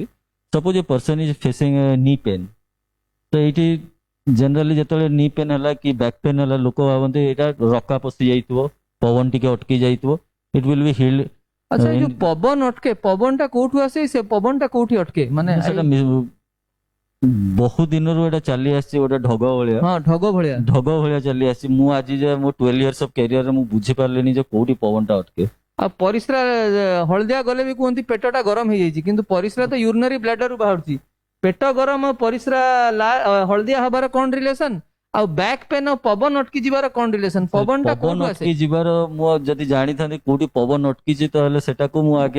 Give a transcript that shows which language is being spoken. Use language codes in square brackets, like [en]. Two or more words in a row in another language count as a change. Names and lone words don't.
[en] suppose a person is facing knee pain, [or] ତ ଏଇଠି ଜେନେରାଲି ଯେତେବେଳେ [en] knee pain [or] ହେଲା କି [en] back pain [or] ହେଲା ଲୋକ ଭାବନ୍ତି ଏଇଟା ରକା ପଶି ଯାଇଥିବ, ପବନ ଟିକେ ଅଟକି ଯାଇଥିବ, [en] it will be healed. [or] ଆଚ୍ଛା ଏ ଯୋଉ ପବନ ଅଟକେ, ପବନଟା କୋଉଠୁ ଆସେ, ସେ ପବନଟା କୋଉଠି ଅଟକେ? ମାନେ ସେଟା ବହୁ ଦିନରୁ ଏଇଟା ଚାଲି ଆସିଛି ଗୋଟେ ଢଗ ଭଳିଆ। ହଁ ଢଗ ଭଳିଆ ଚାଲି ଆସିଛି। ମୁଁ ଆଜି ଯେ ମୋ 12 [en] years of career [or] ମୁଁ ବୁଝିପାରିଲିନି ଯେ କୋଉଠି ପବନଟା ଅଟକେ। ଆଉ ପରିସ୍ରା ହଳଦିଆ ଗଲେ ବି କୁହନ୍ତି ପେଟଟା ଗରମ ହେଇଯାଇଛି, କିନ୍ତୁ ପରିସ୍ରା ତ [en] urinary bladderରୁ [or] ବାହାରୁଛି। ପେଟ ଗରମ ଆଉ ପରିସ୍ରା ହଳଦିଆ ହବାର କଣ ରିଲେସନ? ଆଉ [en] back pain [or] ଆଉ ପବନ ଅଟକି ଯିବାର କଣ ରିଲେସନ? ପବନଟା କୋଉଠୁ ଆସେ? ଅଟକି ଯିବାର ମୁଁ ଯଦି ଜାଣିଥାନ୍ତି କୋଉଠି ପବନ ଅଟକିଛି ତାହେଲେ ସେଟାକୁ ମୁଁ ଆଗେ